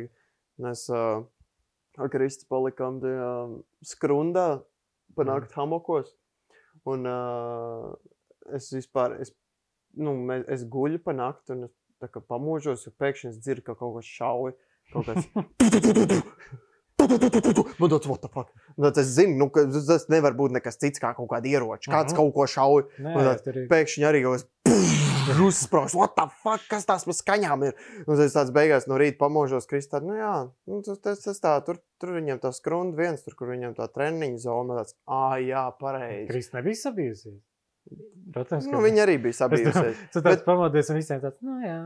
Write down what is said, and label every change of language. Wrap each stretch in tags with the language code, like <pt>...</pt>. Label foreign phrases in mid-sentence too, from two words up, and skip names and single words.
<lv>Mēs ar Kristi palikām skrundā panākt hamokos. Un es guļu pa nakti un es tā kā pamožos, un pēkšņi es dzirdu, ka kaut kas šauj. Kaut kas. Man tāds,</lv> <en>what the fuck?</en> <lv>Es zinu, tas nevar būt nekas cits kā kaut kāda ieroča. Kāds kaut ko šauj. Pēkšņi arī kaut kas uzsprāgs.</lv> <en>What the fuck?</en> <lv>Kas tās par skaņām ir? Un es tāds beigās no rīta pamožos, Kristā, tas tā, tur viņiem tā skrunda viens, tur, kur viņiem tā treniņa zona. Tāds, jā, pareizi. Kristā nebija sabijusies? Protams, viņa arī bija sabijusies. Tu tāds pamodies un visiem tāds, jā.</lv>